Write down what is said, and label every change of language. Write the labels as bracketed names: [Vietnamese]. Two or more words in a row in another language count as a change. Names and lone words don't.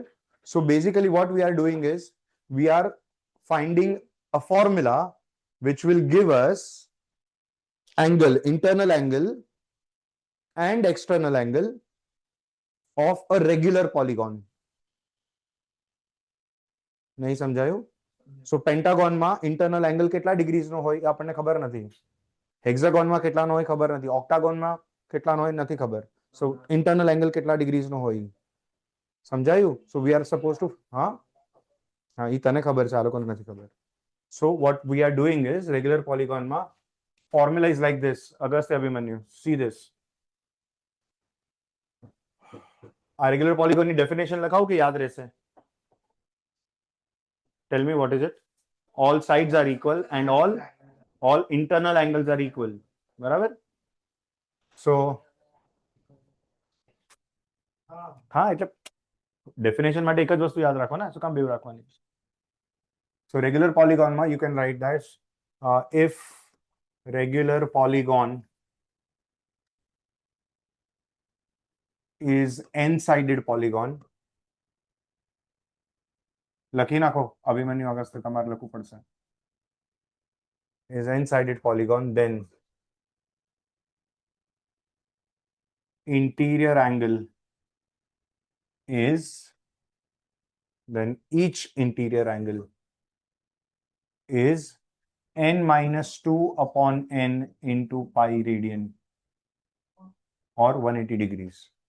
[English] So basically what we are doing is we are finding a formula which will give us angle, internal angle and external angle of a regular polygon. [Gujarati] नहीं समझाયું? So pentagon માં [English] internal angle [Gujarati] કેટલા degrees નો હોય આપણને ખબર નથી. Hexagon માં કેટલાનો હોય ખબર નથી. Octagon માં કેટલાનો હોય નથી ખબર. [English] So internal angle [Gujarati] કેટલા degrees નો હોય. સમજાયું? [English] So we are supposed to [Gujarati] હા એ તને ખબર છે આ લોકોને નથી ખબર. [English] So what we are doing is regular polygon માં formula is like this. Agastya Abhimanyu, see this. [Gujarati] આ [English] regular polygonની definition [Gujarati] લખાવું કે યાદ રહેશે? [English] Tell me what is it? All sides are equal and all internal angles are equal. [Gujarati] બરાબર? So હા એટલે ડેફિનેશન માટે એક જ વસ્તુ યાદ રાખો ને, શું કામ બેવ રાખવાની? [English] So regular polygon માં you can write that if regular polygon is n-sided polygon, [Gujarati] લખી નાખો અભિમન્યુ અગસ્ત્ય તમારે લખવું પડશે. [English] Is n-sided polygon, then interior angle is, then each interior angle is n minus 2 upon n into pi radian or 180 degrees.